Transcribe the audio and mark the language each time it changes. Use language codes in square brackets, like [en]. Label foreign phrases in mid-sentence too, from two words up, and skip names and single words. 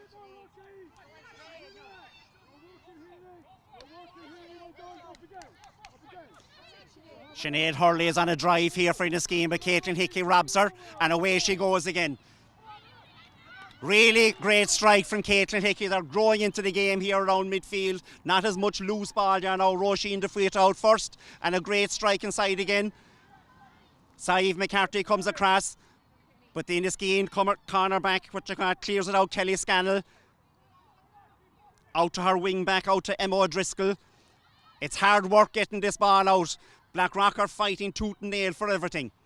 [en] Sinead Hurley is on a drive here for Enniskeane, but Caitlin Hickey robs her, and away she goes again. Really great strike from Caitlin Hickey. They're growing into the game here around midfield. Not as much loose ball there now. Roisin de Fuita out first, and a great strike inside again. Saeed McCarthy comes across, but the Enniskeane corner back, clears it out. Kelly Scannell out to her wing back, out to Emma O'Driscoll. It's hard work getting this ball out. Blackrock are fighting tooth and nail for everything.